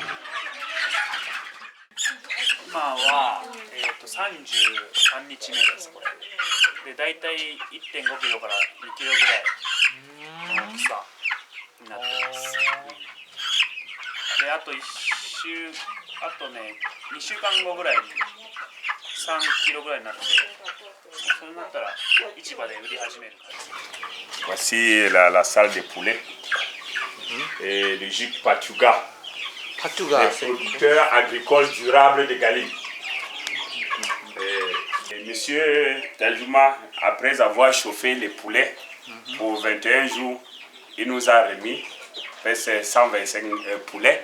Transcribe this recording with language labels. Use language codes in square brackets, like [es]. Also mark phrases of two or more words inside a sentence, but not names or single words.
[ja] 今は、33日目ですこれでだいたい 1.5 キロから2キロぐらいの大きさになってます、であと2週間後ぐらいに3キロぐらいになってそれになったら市場で売り始める感じ。 [fr] Voici la salle des poulets et le GIC Patuga, les producteurs agricoles durables de Gali. Et monsieur Tajuma, après avoir chauffé les poulets pour 21 jours, il nous a remis 125 poulets.